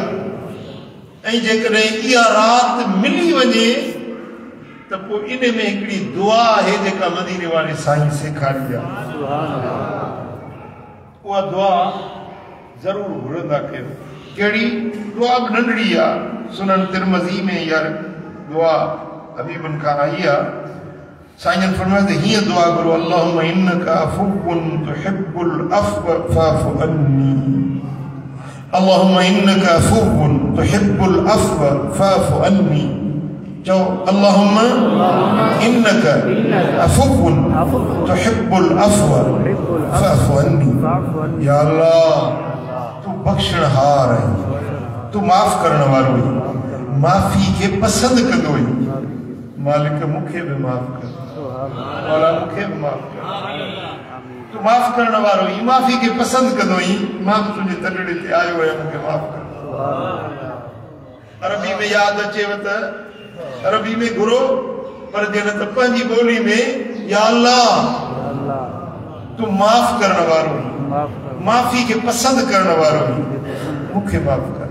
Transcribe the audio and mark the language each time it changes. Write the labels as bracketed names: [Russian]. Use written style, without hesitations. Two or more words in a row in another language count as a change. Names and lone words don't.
[Sindhi] ऐं जेकॾहिं इहा राति मिली वञे त पोइ इन में हिकिड़ी दुआ आहे जेका मदीने वारे साईं सेखारी आहे। उहा दुआ ज़रूरु घुरंदा कयो। कहिड़ी दुआ बि नंढड़ी आहे, सुनन तिरमज़ी में इहा दुआ हबीबन खां आई आहे। साईं फरमाए त हीअं दुआ करो, [Arabic] اللهم إنك عفو تحب العفو فاعف عني. اللهم إنك عفو تحب العفو فاعف عني. चओ اللهم إنك عفو تحب العفو فاعف عني. [Sindhi] या अल्लाह तू बख़्शणहार है, तू माफ़ करण वारो है, माफ़ी के पसंद कंदो है। मालिक मूंखे भी माफ़ कर, मौला मूंखे भी माफ़ कर। तू माफ़ करण वारो ही, माफ़ी के पसंद कंदो ही। मां तुझे तलड़े ते आयो है, मूंखे माफ़ कर। अरबी में याद अचेव त अरबी में घुरो, पर जन त पंहिंजी ॿोली में या अल्लाह तू माफ़ करण वारो ही, माफ़ी के पसंद करण वारो ही, मूंखे माफ़ कर।